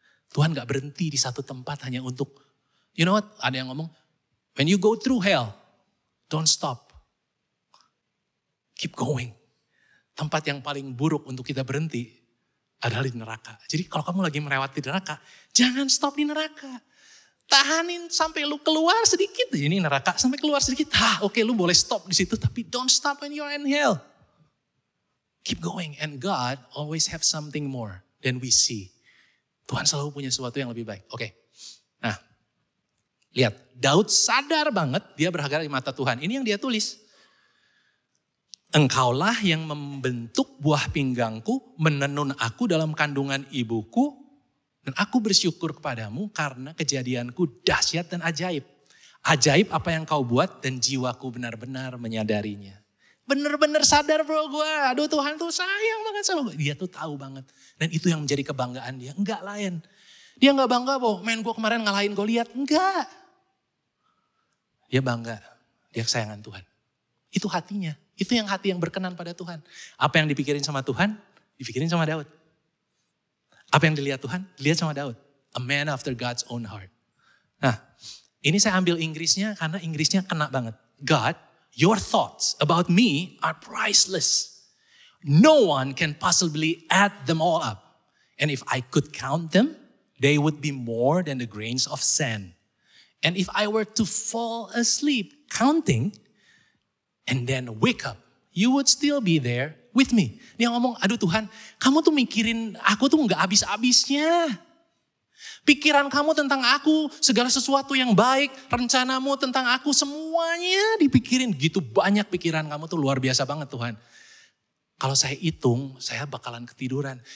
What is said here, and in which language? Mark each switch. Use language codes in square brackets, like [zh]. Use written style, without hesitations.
[id] Tuhan gak berhenti di satu tempat hanya untuk, [en] you know what, [id] ada yang ngomong, [en] when you go through hell, don't stop. Keep going. [id] Tempat yang paling buruk untuk kita berhenti, adalah di neraka. Jadi kalau kamu lagi melewati neraka, jangan stop di neraka. Tahanin sampai lu keluar sedikit. Ini neraka, sampai keluar sedikit. Oke, lu boleh stop di situ, tapi [en] don't stop when you're in hell. Keep going. And God always have something more than we see. [id] Tuhan selalu punya sesuatu yang lebih baik. Oke. Nah, lihat. Daud sadar banget dia berharga di mata Tuhan. Ini yang dia tulis. Engkaulah yang membentuk buah pinggangku, menenun aku dalam kandungan ibuku, dan aku bersyukur kepadamu karena kejadianku dahsyat dan ajaib. Ajaib apa yang kau buat dan jiwaku benar-benar menyadarinya. Benar-benar sadar bro gue, aduh Tuhan tuh sayang banget sama gue. Dia tuh tahu banget. Dan itu yang menjadi kebanggaan dia, enggak lain. Dia enggak bangga bahwa main gue kemarin ngalahin Goliat, enggak. Dia bangga, dia kesayangan Tuhan. Itu hatinya. Itu yang hati yang berkenan pada Tuhan. Apa yang dipikirin sama Tuhan, dipikirin sama Daud. Apa yang dilihat Tuhan, dilihat sama Daud. [en] A man after God's own heart. [id] Nah, ini saya ambil Inggrisnya karena Inggrisnya kena banget. [en] God, your thoughts about me are priceless. No one can possibly add them all up. And if I could count them, they would be more than the grains of sand. And if I were to fall asleep counting, and then wake up, you would still be there with me. [id] Dia ngomong, aduh Tuhan, kamu tuh mikirin aku tuh gak habis-habisnya. Pikiran kamu tentang aku, segala sesuatu yang baik, rencanamu tentang aku, semuanya dipikirin. Gitu banyak pikiran kamu tuh luar biasa banget Tuhan. Kalau saya hitung, saya bakalan ketiduran.